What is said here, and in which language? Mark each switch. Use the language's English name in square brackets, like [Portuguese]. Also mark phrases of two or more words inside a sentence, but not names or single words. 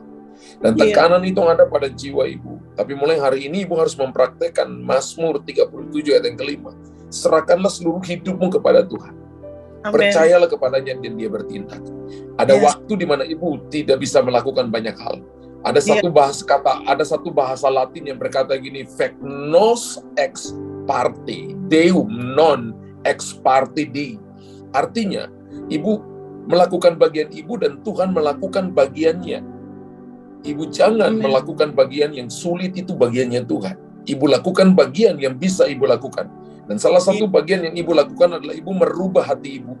[Indonesian] Dan tekanan itu ada pada jiwa ibu. Tapi mulai hari ini ibu harus mempraktekkan Mazmur 37 ayat yang ke-5. Serahkanlah seluruh hidupmu kepada Tuhan. Percayalah kepadanya dan dia bertindak. Ada waktu di mana ibu tidak bisa melakukan banyak hal. Ada satu bahasa Latin yang berkata gini, [Latin] fac nos ex parte, deum non ex parte dei. [Indonesian] Artinya, ibu melakukan bagian ibu dan Tuhan melakukan bagiannya. Ibu jangan melakukan bagian yang sulit, itu bagiannya Tuhan. Ibu lakukan bagian yang bisa Ibu lakukan. Dan salah satu bagian yang Ibu lakukan adalah Ibu merubah hati Ibu.